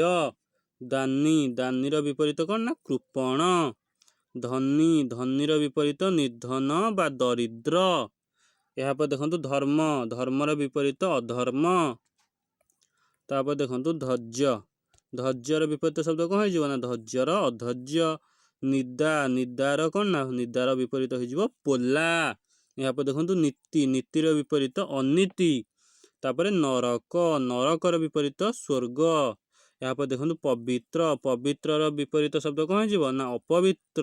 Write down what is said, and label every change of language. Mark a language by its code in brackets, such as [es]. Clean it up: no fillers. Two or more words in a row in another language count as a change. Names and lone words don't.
[or] ଦାନୀ। ଦାନୀର ବିପରୀତ କଣ? ନା କୃପଣ। धनी। ଧନୀର ବିପରୀତ ନିର୍ଧନ ବା ଦରିଦ୍ର। ଏହା ପରେ ଦେଖନ୍ତୁ ଧର୍ମ। ଧର୍ମର ବିପରୀତ ଅଧର୍ମ। ତାପରେ ଦେଖନ୍ତୁ ଧୈର୍ଯ୍ୟ। ଧୈର୍ଯ୍ୟର ବିପରୀତ ଶବ୍ଦ କ'ଣ ହେଇଯିବ ନା ଧୈର୍ଯ୍ୟର ଅଧୈର୍ଯ୍ୟ। ନିଦା, ନିଦାର କ'ଣ ନା ନିଦାର ବିପରୀତ ହେଇଯିବ ପୋଲା। ଏହାପରେ ଦେଖନ୍ତୁ ନୀତି, ନୀତିର ବିପରୀତ ଅନୀତି। ତାପରେ ନରକ, ନରକର ବିପରୀତ ସ୍ୱର୍ଗ। ଏହାପରେ ଦେଖନ୍ତୁ ପବିତ୍ର, ପବିତ୍ରର ବିପରୀତ ଶବ୍ଦ କ'ଣ ହେଇଯିବ ନା ଅପବିତ୍ର।